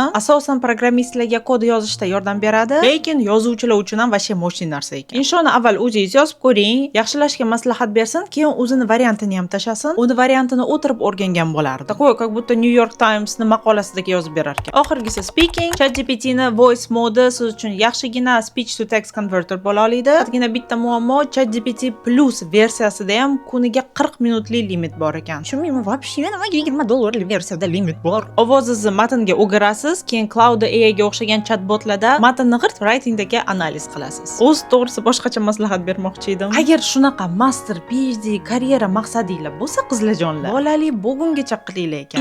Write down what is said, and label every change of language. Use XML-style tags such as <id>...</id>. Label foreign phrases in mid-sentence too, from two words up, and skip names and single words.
<uz>Asosan programmistlarga kod yozishda yordam beradi, lekin yozuvchilar uchun ham vashey mo'shli narsa ekan. Inshoni avval o'zingiz yozib ko'ring, yaxshilashga maslahat bersin, keyin o'zini variantini ham tashasin. Uni variantini o'tirib o'rgangan bo'lardi.</uz> <ru>Такое, как будто</ru> <uz>New York Times'ni maqolasidagi yozib berar ekan. Oxirgisi speaking. ChatGPT'ni voice modi siz uchun yaxshigina</uz> <en>speech to text converter</en> <uz>bo'la oladi. Faqatgina bitta muammo, ChatGPT Plus versiyasida ham kuniga 40 minutli limit bor ekan. Tushunmayman, вообще nimaga $20 versiyada limit bor? Ovozingizni matnga o'girasiz, keyin Cloud AI ga o'xshagan chatbotlarda matnni g'irt writingdagi analiz qilasiz. O'z to'g'risi boshqacha maslahat bermoqchi edim. Agar shunaqa master, PhD, karyera maqsadinglar bo'lsa, qizlarjonlar, bolali bo'lgungacha qilinglar ekan.</uz>